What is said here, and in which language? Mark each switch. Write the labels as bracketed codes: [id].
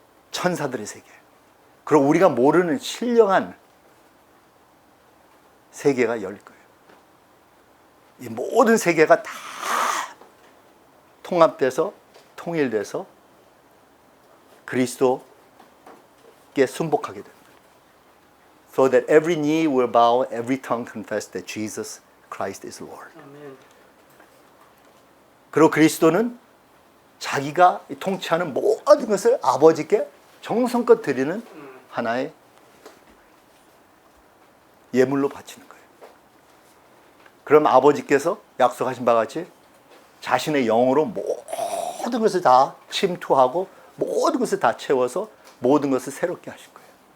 [ko] 천사들의 세계. 그리고 우리가 모르는 신령한 세계가 열릴 거예요. 이 모든 세계가 다 통합돼서 통일돼서 그리스도께 순복하게 됩니다. [en] So that every knee will bow, every tongue confess that Jesus Christ is Lord. [ko] 아멘. 그리고 그리스도는 자기가 통치하는 모든 것을 아버지께 정성껏 드리는 하나의 예물로 바치는 거예요. 그럼 아버지께서 약속하신 바와 같이 자신의 영으로 모든 것을 다 침투하고 모든 것을 다 채워서 모든 것을 새롭게 하실 거예요.